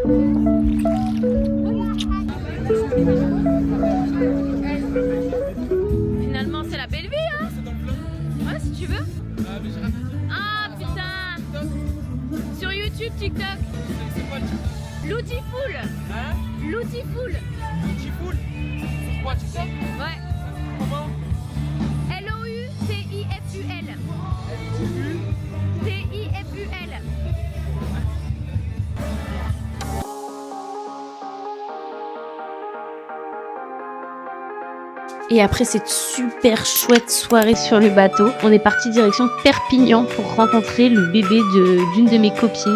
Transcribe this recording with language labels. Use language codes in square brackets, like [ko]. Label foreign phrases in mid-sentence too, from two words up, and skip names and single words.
[fr] Finalement, c'est la belle vie, hein? Ouais, si tu veux. Ah, putain! Sur YouTube, TikTok. C'est quoi le TikTok? Loutiful. Hein? Loutiful. Loutiful? C'est quoi TikTok? Ouais. Comment? L-O-U-T-I-F-U-L. T-I-F-U-L. Et après cette super chouette soirée sur le bateau, on est parti direction Perpignan pour rencontrer le bébé d'une de mes copines.